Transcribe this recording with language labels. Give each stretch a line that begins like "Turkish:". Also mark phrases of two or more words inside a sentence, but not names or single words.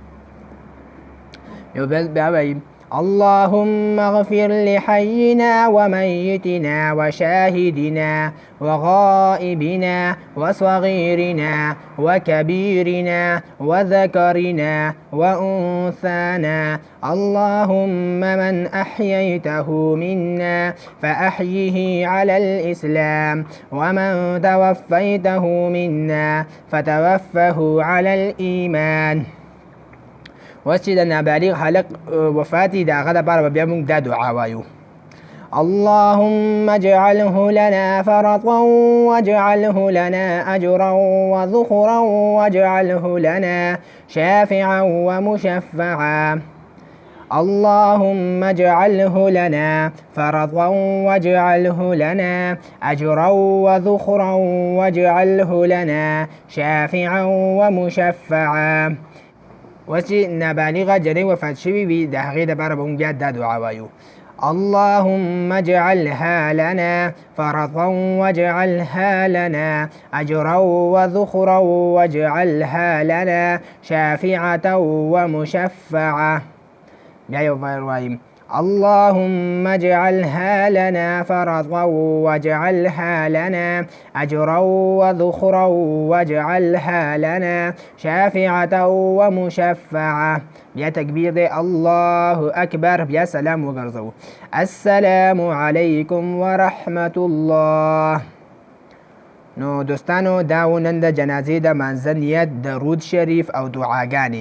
Arabic: اللهم اغفر لحينا وميتنا وشاهدنا وغائبنا وصغيرنا وكبيرنا وذكرنا وأنثانا. اللهم من أحييته منا فأحيه على الإسلام، ومن توفيته منا فتوفه على الإيمان.
Pashto: اوس چې د نابالغ هلک وفات دي د هغه دپاره به بیا موږ دا دعا وایو:
Arabic: اللهم اجعله لنا فرطا واجعله لنا أجرا وذخرا واجعله لنا شافعا ومشفعا. اللهم اجعله لنا فرطا واجعله لنا أجرا وذخرا واجعله لنا شافعا ومشفعا.
Pashto: اوس چې نابالغه جنۍ وفات شوې وي د هغې دپاره به موږ بیا دا دعا وایو
Arabic: اللهم اجعلها لنا فرطا واجعلها لنا أجرا وذخرا واجعلها لنا شافعة ومشفعة. اللهم اجعلها لنا فرطا واجعلها لنا أجرا وذخرا واجعلها لنا شافعة ومشفعة.
Pashto: بیا تکبیر دی
Arabic: الله اکبر،
Pashto: بیا سلام وګرځو
Arabic: السلام علیکم ورحمت الله.
Pashto: نو دوستانو دا و نن د جنازې د منځه نیت درود شریف او دعاګانې.